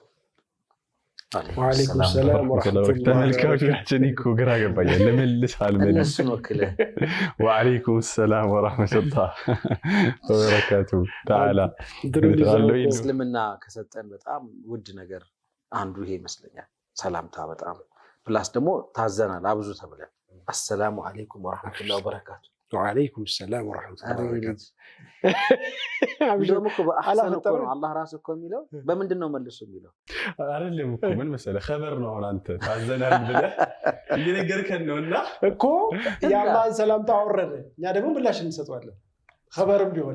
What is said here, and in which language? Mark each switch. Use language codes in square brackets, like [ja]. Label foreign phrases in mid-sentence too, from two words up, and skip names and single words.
[ar] وعليكم السلام ورحمة الله [am] ተመልካቾቻችን እኮ ግራ ገባኝ ለምልስ አልመልስ [ar] وعليكم السلام ورحمة الله وبركاته تعالى [am] እስልምና ከሰጠን በጣም ውድ ነገር አንዱ ይሄ ይመስለኛል ሰላምታ በጣም ፕላስ ደግሞ ታዘናል አብዙ ተብለን [ar] السلام عليكم ورحمة الله وبركاته وعليكم السلام ورحمة الله وبركاته [am] አብዱም እኮ በአህሰን እኮ ነው አላህ ራሱ እኮ የሚለው በምንድነው መልሱ የሚለው አይደለም እኮ ምን መሰለህ خبر ነው አንተ ታዘናል ብለህ እየነገርከን ነውና እኮ ያላህን ሰላምታ አወረደ እኛ ደግሞ ምላሽ እንሰጣለን خبرም ቢሆን